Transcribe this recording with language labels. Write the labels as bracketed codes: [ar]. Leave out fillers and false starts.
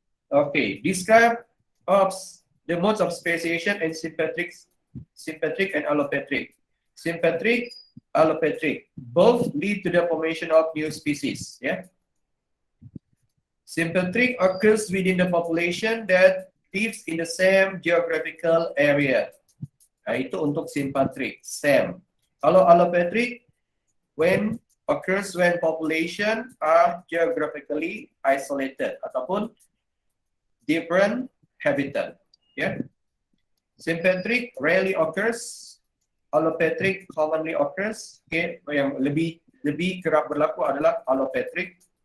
[en] Okay, describe the modes of speciation and sympatric and allopatric. Sympatric, allopatric, both lead to the formation of new species. Yeah. Sympatric occurs within the population that lives in the same geographical area. [ms] Itu untuk sympatric, same. Kalau [en] allopatric, occurs when population are geographically isolated [ms] ataupun [en] different habitat. Yeah. Sympatric rarely occurs. Allopatric commonly occurs. [ms] Okay, yang lebih kerap berlaku adalah allopatric.